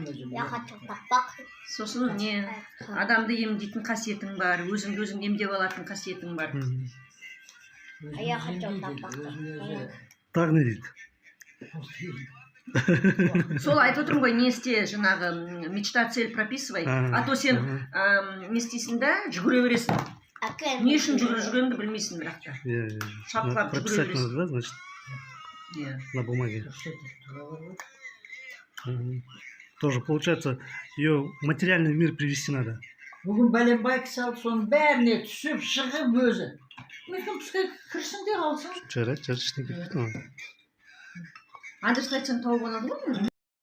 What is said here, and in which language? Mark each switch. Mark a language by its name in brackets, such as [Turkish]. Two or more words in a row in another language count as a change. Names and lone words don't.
[Kazakh] Сосын не адамды емдейтін қасиетің бар, өзіңді өзің емдеп алатын қасиетің бар. Так не дейді. Сол айтып отырмын ғой, не істе, жаңағы [Russian] мечта, цель прописывай, а то [Kazakh] сен не істейсің да, жүгіре бересің. Не үшін жүргеніңді білмейсің бірақ та. Шапқылап жүгіре бересің. [Russian] Да, значит? На бумаге. Тоже получается, ее в материальный мир привести надо. [Kazakh] Бүгін бәленбай кісі алып, соның бәріне түсіп, шығып өзі. Мүмкін түске кірсің де қалсың. Жарайды, ештеңе кетпейді. Адрес айтсаң тауып алады ғой.